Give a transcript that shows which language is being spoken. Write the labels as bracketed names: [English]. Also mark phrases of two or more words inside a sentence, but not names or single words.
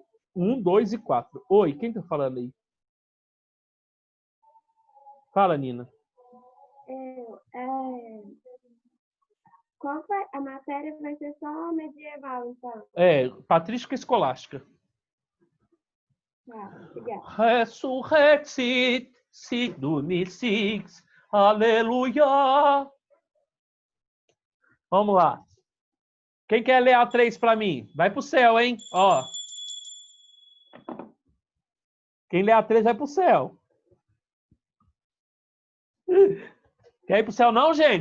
[Portuguese] 1, 2 e 4. Oi, quem tá falando aí? Fala, Nina. Qual vai, a matéria vai ser só medieval, então? Patrística escolástica. Tá, obrigada. [Latin] Resurrexit, sit dunisix, aleluia. [Portuguese] Vamos lá. Quem quer ler a 3 para mim? Vai pro céu, hein? Ó. Quem lê a 3 vai pro céu. Quer ir pro céu não, gente?